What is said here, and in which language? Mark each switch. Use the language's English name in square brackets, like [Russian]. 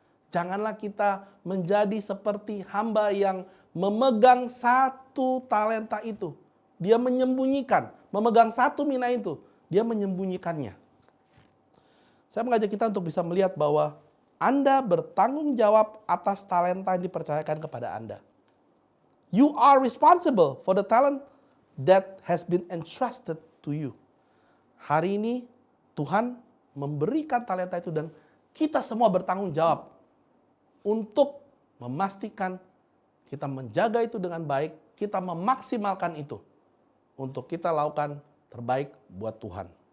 [Indonesian] Janganlah kita menjadi seperti hamba yang memegang 1 talenta itu. Dia menyembunyikan, memegang 1 mina itu. Dia menyembunyikannya. Saya mengajak kita untuk bisa melihat bahwa Anda bertanggung jawab atas talenta yang dipercayakan kepada Anda. [English] You are responsible for the talent that has been entrusted to you. [Indonesian] Hari ini Tuhan memberikan talenta itu dan kita semua bertanggung jawab untuk memastikan kita menjaga itu dengan baik, kita memaksimalkan itu untuk kita lakukan terbaik buat Tuhan.